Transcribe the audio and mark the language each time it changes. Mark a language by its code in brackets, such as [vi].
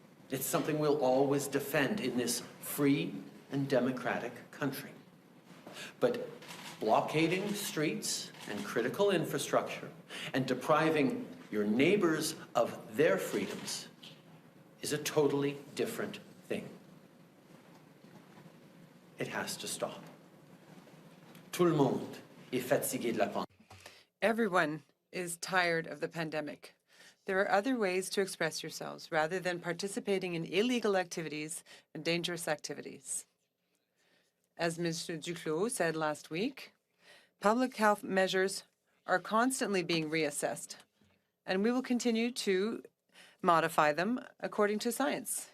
[en] It's something we'll always defend in this free and democratic country. But blockading streets and critical infrastructure and depriving your neighbors of their freedoms is a totally different thing. It has to stop. [fr] Tout le monde est fatigué de la pandémie. [en] Everyone is tired of the pandemic. There are other ways to express yourselves rather than participating in illegal activities and dangerous activities. As Minister Duclos said last week, public health measures are constantly being reassessed, and we will continue to modify them according to science.